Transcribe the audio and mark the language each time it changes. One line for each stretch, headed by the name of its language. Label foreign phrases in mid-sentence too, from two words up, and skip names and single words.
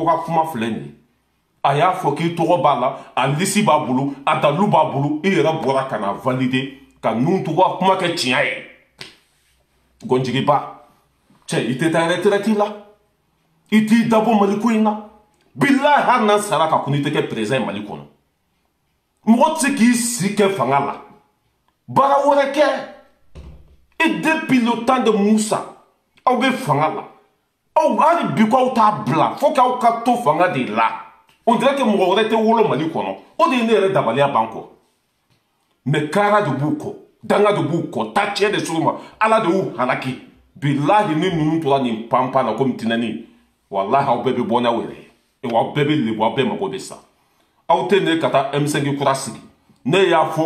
Bambara: ka kuma filɛ nin ye a y'a fɔ k'i tɔgɔ b'a la a liste b'a bolo a dalilu b'a bolo i yɛrɛ bɔra ka na valider ka Nuhu Togo ka kuma kɛ tiɲɛ ye gɔnjigiba cɛ i tɛ taa retraite la i t'i dabɔ Mali ko in na bilahi hali n'an sara ka kun i tɛ kɛ président Mali kɔnɔ mɔgɔ tɛ se k'i si kɛ fanga la baara wɛrɛ kɛ
French: et depuis le temps de Moussa
Bambara: aw bɛ fanga la aw hali bi ko aw t'a bila fo k'aw ka to fanga de la
French: on dirait que
Bambara: mɔgɔ wɛrɛ tɛ wolo Mali kɔnɔ o de ye ne yɛrɛ dabaliya ban kɔ mais kaara de b'u kɔ danga de b'u kɔ taa tiɲɛ de s'u ma ala de y'u halaki bilahi ni ninnu tora nin panpan na komi tinɛni walahi aw bɛɛ bɛ bɔ n'aw yɛrɛ ye wa aw bɛɛ bɛ lebu aw bɛɛ mago bɛ sa aw tɛ ne ka taa M5 kura sigi ne y'a fɔ